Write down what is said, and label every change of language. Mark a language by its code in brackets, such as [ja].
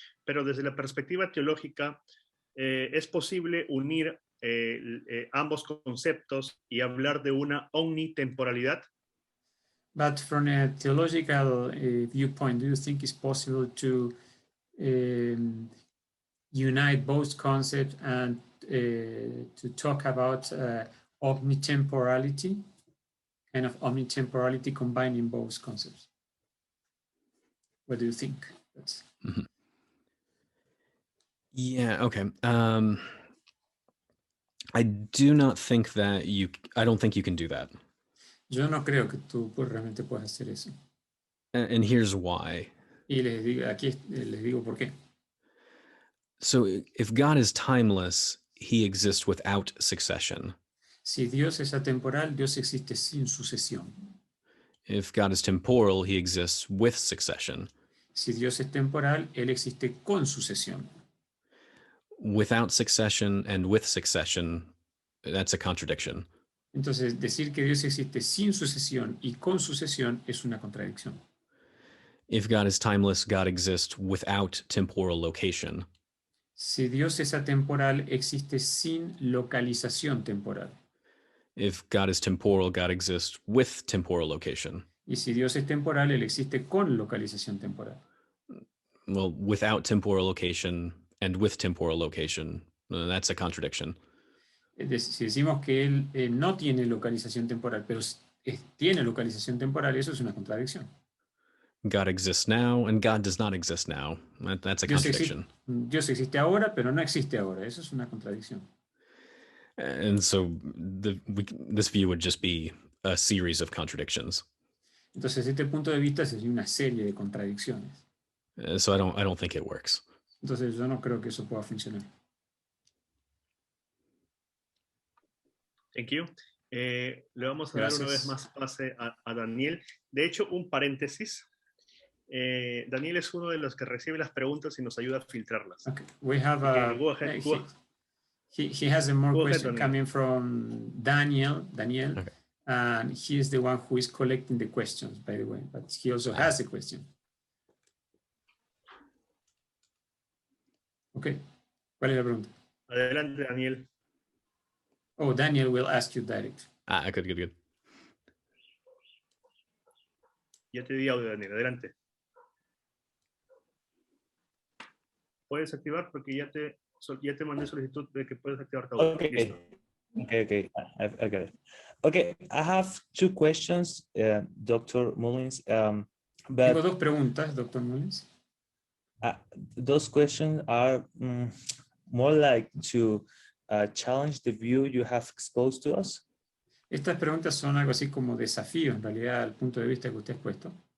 [es] Pero desde la perspectiva teológica, es posible unir ambos conceptos y hablar de una omnitemporalidad. [en] But from a theological viewpoint, do you think it's possible to unite both concepts and to talk about omnitemporality, kind of omnitemporality combining both concepts. What do you think? That's... Mhm. Yeah, okay. I don't think you can do that. [es] Yo no creo que tú realmente puedas hacer eso. [en] And here's why. [es] Y les digo por qué. [en] So if God is timeless, he exists without succession. [es] Si Dios es atemporal, Dios existe sin sucesión. [en] If God is temporal, he exists with succession. [es] Si Dios es temporal, Él existe con sucesión. [en] Without succession and with succession, that's a contradiction. [es] Entonces, decir que Dios existe sin sucesión y con sucesión es una contradicción. [en] If God is timeless, God exists without temporal location. [es] Si Dios es atemporal, existe sin localización temporal. [en] If God is temporal, God exists with temporal location. [es] Y si Dios es temporal, Él existe con localización temporal. [en] Well, without temporal location and with temporal location, that's a contradiction. [es] Si decimos que Él no tiene localización temporal, pero tiene localización temporal, eso es una contradicción. [en] God exists now and God does not exist now. That's a contradiction. [es] Dios existe ahora, pero no existe ahora. Eso es una contradicción. [en] And so this view would just be a series of contradictions. [es] Entonces, este punto de vista sería una serie de contradicciones. [en] So I don't think it works. [es] Entonces, yo no creo que eso pueda funcionar. [en] Thank you. [es] Le vamos a dar una vez más pase a Daniel. De hecho, un paréntesis. Daniel es uno de los que recibe las preguntas y nos ayuda a filtrarlas. [en] Okay. We have Go ahead. He has a more question Daniel. coming from Daniel, Okay. and he is the one who is collecting the questions, by the way, but he also has a question. [es] Okay. ¿Cuál es la pregunta? Adelante, Daniel. [en] Oh, Daniel will ask you direct. Good. [es] Ya te di audio, Daniel. Adelante. Puedes activar porque ya te mandé solicitud de que puedes activar tu audio. [en] Okay. Okay. I got it. Okay, I have two questions, Dr. Mullins. [es] Tengo dos preguntas, Dr. Mullins. [en] Those questions are more like to challenge the view you have exposed to us. [es] Estas preguntas son algo así como desafío, en realidad, al punto de vista que usted ha expuesto.